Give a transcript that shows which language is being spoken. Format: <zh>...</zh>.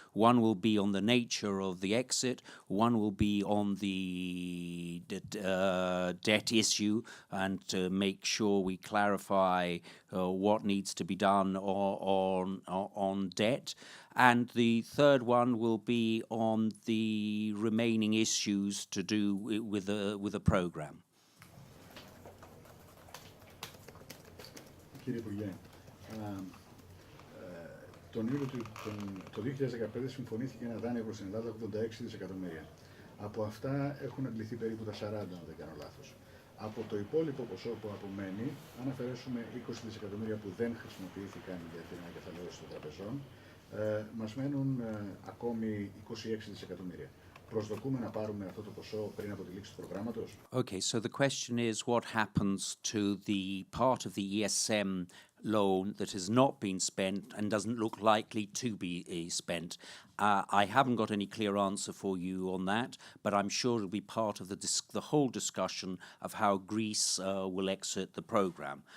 <en>One will be on the nature of the exit. One will be on the debt issue and to make sure we clarify what needs to be done on debt. And the third one will be on the remaining issues to do with a program.</en> <el>Κύριε Υπουργέ, τον Ιούλιο το 2015 συμφωνήθηκε ένα δάνειο προς την Ελλάδα 86 δισεκατομμύρια. Από αυτά έχουν αντληθεί περίπου τα 40, αν δεν κάνω λάθος. Από το υπόλοιπο ποσό που απομένει, αν αφαιρέσουμε 20 δισεκατομμύρια που δεν χρησιμοποιήθηκαν για την ανακεφαλαίωση των τραπεζών, μας μένουν ακόμη 26 δισεκατομμύρια. Προσδοκούμε να πάρουμε αυτό το ποσό πριν από τη λήξη του προγράμματος.</el> <en>Okay, so the question is what happens to the part of the ESM loan that has not been spent and doesn't look likely to be spent. I haven't got any clear answer for you on that, but I'm sure it'll be part of the whole discussion of how Greece will exit the program.</en>